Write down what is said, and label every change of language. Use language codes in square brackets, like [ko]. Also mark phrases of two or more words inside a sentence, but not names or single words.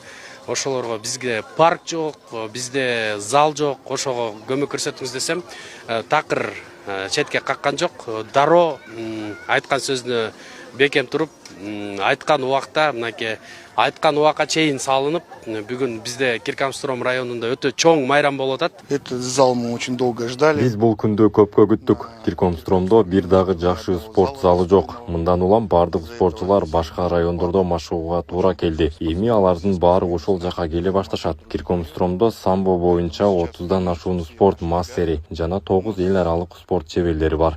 [ky] Ошолорго бизге парк жок, бизде зал жок, ошого көмөк көрсөтүңүз десем, такыр четке каккан жок. Дароо айткан сөзүнө бекем туруп, айткан убакта, мынакей айткан убакка чейин салынып, бүгүн бизде Киркансуром районунда өтө чоң майрам болуп атат. [ru] Этот зал мы очень долго ждали. [ky] Биз бул күндү көпкө күттүк. Кирконстромдо бир дагы жакшы спорт залы жок. Мындан улам бардык спортчулар башка райондордо машыгууга туура келди. Эми алардын баары ошол жака келе башташат. Кирконстромдо самбо боюнча 30дан ашуун спорт мастери жана 9 эл аралык спорт чеберлери бар.